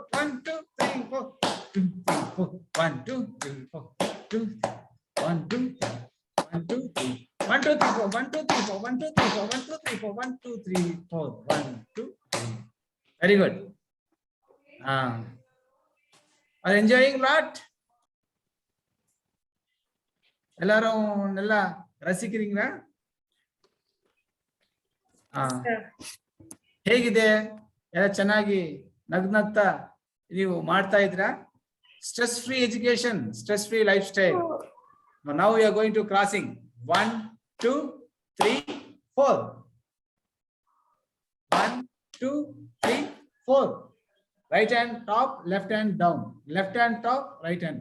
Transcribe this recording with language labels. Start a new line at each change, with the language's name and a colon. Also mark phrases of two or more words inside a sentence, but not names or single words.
English: 1, 2, 3, 4. 1, 2, 3, 4. 1, 2, 3, 1, 2, 3. 1, 2, 3, 4. 1, 2, 3, 4. 1, 2, 3, 4. 1, 2, 3, 4. 1, 2, 3, 4. 1, 2, 3. Very good. Are enjoying lot?
Tamil: எல்லாரும் நல்லா ரசிக்கிறீங்களா?
Kannada: ಹೇಗಿದೆ? ಎಲ್ಲ ಚೆನ್ನಾಗಿ ನಗ್ನಗ್ತಾ ನೀವು ಮಾಡ್ತಾ ಇದ್ರಾ?
English: Stress free education, stress free lifestyle. Now we are going to crossing 1, 2, 3, 4. 1, 2, 3, 4. Right hand top, left hand down. Left hand top, right hand.